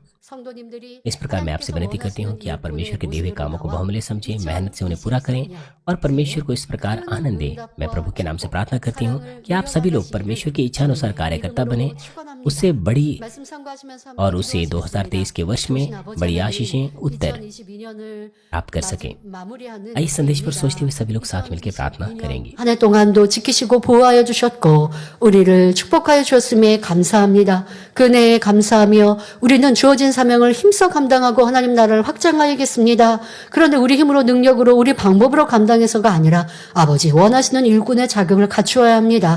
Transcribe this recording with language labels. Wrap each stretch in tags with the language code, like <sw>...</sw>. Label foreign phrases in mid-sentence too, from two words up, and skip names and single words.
<hi>इस प्रकार मैं आपसे विनती करती हूँ कि आप परमेश्वर के दिए हुए कामों को बहुमूल्य समझें, मेहनत से उन्हें पूरा करें और परमेश्वर को इस प्रकार आनंद दें। मैं प्रभु के नाम से प्रार्थना करती हूँ कि आप सभी लोग परमेश्वर की इच्छा अनुसार कार्यकर्ता बने, उससे बड़ी और उसे 2023 के वर्ष में बड़ी आशीषें उत्तर प्राप्त कर सकें। इस संदेश पर सोचते हुए सभी लोग साथ मिलकर प्रार्थना करेंगे।</hi> <ko>한 해 동안도 지키시고 보호하여 주셨고 우리를 축복하여 주셨음에 감사합니다. 그 은혜에 감사하며 우리는 주어진 사명을 힘써 감당하고 하나님 나라를 확장하야겠습니다. 그런데 우리 힘으로 능력으로 우리 방법으로 감당해서가 아니라 아버지 원하시는 일꾼의 자격을 갖추어야 합니다.</ko>